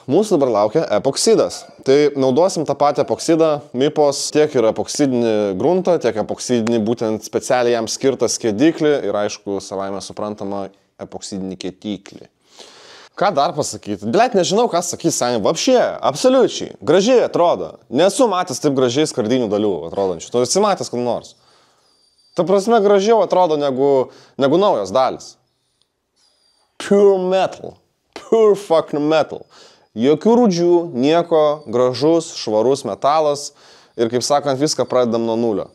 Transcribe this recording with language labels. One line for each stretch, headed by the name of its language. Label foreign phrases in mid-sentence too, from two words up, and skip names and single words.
Lithuanian: Mūsų dabar laukia epoksidas. Tai naudosim tą patį epoksidą, MIPOS, tiek ir epoksidinį gruntą, tiek epoksidinį būtent specialiai jam skirtą skėdiklį ir aišku, savaime suprantama, epoksidinį kietiklį. Ką dar pasakyti? Blet, nežinau, ką sakys, seniai, vapšė, absoliučiai, gražiai atrodo. Nesu matęs taip gražiai skardinių dalių atrodančių. Tu esi matęs kur nors. Ta prasme, gražiau atrodo negu naujos dalis.
English: Pure metal. Pure fucking metal.
Lithuanian: Jokių rūdžių, nieko, gražus, švarus metalas ir, kaip sakant, viską pradedam nuo nulio.